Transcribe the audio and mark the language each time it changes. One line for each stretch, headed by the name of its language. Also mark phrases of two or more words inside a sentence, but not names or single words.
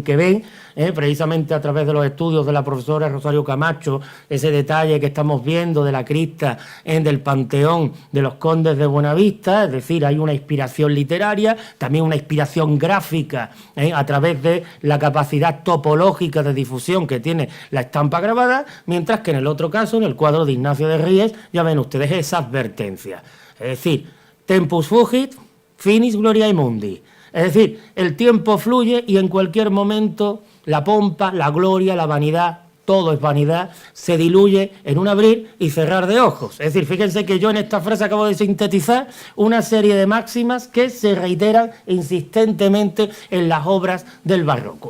Spanish: que ven, precisamente a través de los estudios de la profesora Rosario Camacho, ese detalle que estamos viendo de la cripta del Panteón de los Condes de Buenavista, es decir, hay una inspiración literaria, también una inspiración gráfica a través de la capacidad topológica de difusión que tiene la estampa grabada, mientras que en el otro caso, en el cuadro de Ignacio de Ries, ya ven ustedes esa advertencia. Es decir,
Latin: tempus fugit, finis gloriae mundi.
Spanish: Es decir, el tiempo fluye y en cualquier momento la pompa, la gloria, la vanidad, todo es vanidad, se diluye en un abrir y cerrar de ojos. Es decir, fíjense que yo en esta frase acabo de sintetizar una serie de máximas que se reiteran insistentemente en las obras del barroco.